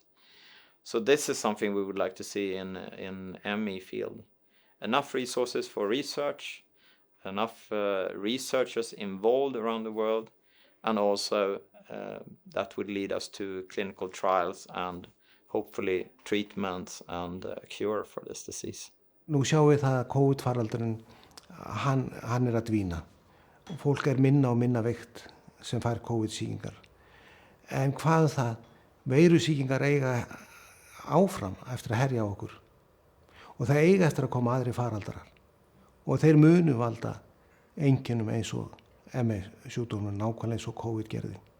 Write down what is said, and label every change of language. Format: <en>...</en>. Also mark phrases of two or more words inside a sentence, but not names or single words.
<en>So this is something we would like to see in ME field. Enough resources for research, enough researchers involved around the world, and also that would lead us to clinical trials and hopefully treatments and a cure for this disease.</en> <is>Nú sjáum við það að COVID-faraldurinn, hann að dvína. Fólk minna og minna veikt sem fær COVID-sýkingar. En hvað það? Veirusýkingar eiga áfram eftir að herja á okkur. Og það eiga eftir að koma aðri faraldarar. Og þeir munu valda einkennum eins og ME sjúkdómur, nákvæmlega eins og COVID gerði.</is>